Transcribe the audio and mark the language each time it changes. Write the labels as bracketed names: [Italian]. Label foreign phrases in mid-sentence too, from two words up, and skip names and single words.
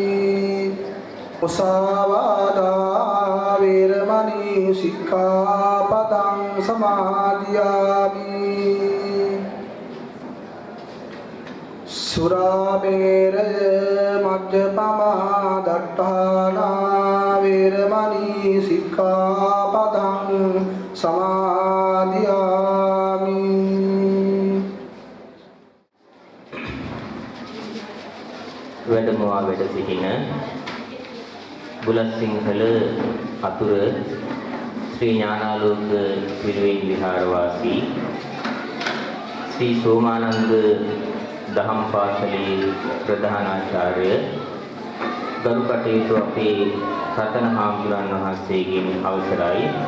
[Pali] මුසාවාදා වේරමණී සික්ඛාපදං සමාදියාමි සුරාමේරය මජ්ජපමා දට්ඨානා වේරමණී සික්ඛාපදං සමාදියාමි [Sinhala] වැඩමවා වැඩ සිටින බුලත්සිංහල අතුර ශ්‍රී ඥානාලෝක පිරිවෙන් විහාරවාසී ශ්‍රී සෝමානන්ද දහම් පාසලේ ප්‍රධානාචාර්ය ගරු කටයුතු අපේ රතන හාමුදුරන් වහන්සේගෙන් අවසරයි